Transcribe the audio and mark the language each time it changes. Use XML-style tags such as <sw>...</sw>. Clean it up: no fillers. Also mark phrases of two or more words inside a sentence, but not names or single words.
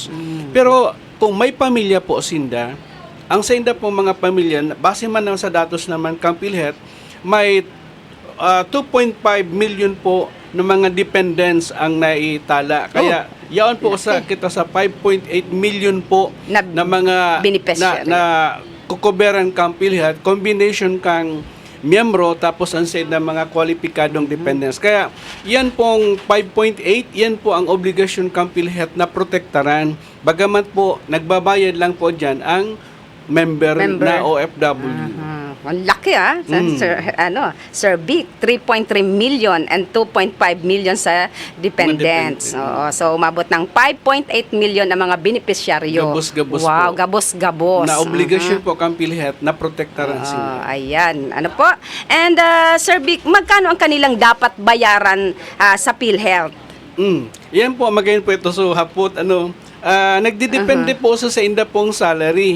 <bik>Pero kung may pamilya po sinda, ang sinda po mga pamilya, base man naman sa datos naman kang PhilHealth, may 2.5 million po ng mga dependents ang naitala. Kaya yaon po sa kita sa 5.8 million po na mga na kukuberan kang PhilHealth, combination kang miyembro tapos ang said na mga kwalipikadong dependents. Kaya yan pong 5.8, yan po ang obligasyon kang PhilHealth na protektaran.</bik> <tl>Bagamat po nagbabayad lang po dyan ang member na OFW. ang laki Sir Vic, 3.3 million and 2.5 million sa dependents. Mga dependent. Oo, so umabot ng 5.8 million ang mga benepisyaryo.</tl> <bik>Gabos-gabos wow, po. gabos-gabos. Na obligasyon po kang PhilHealth na protektaran sila.</bik> <tl>Ayan, ano po? And Sir Vic, magkano ang kanilang dapat bayaran sa PhilHealth?</tl> <bik>Yan po, magayon po ito. So, hapot, nagdidepende po sa inda pong salary.</bik>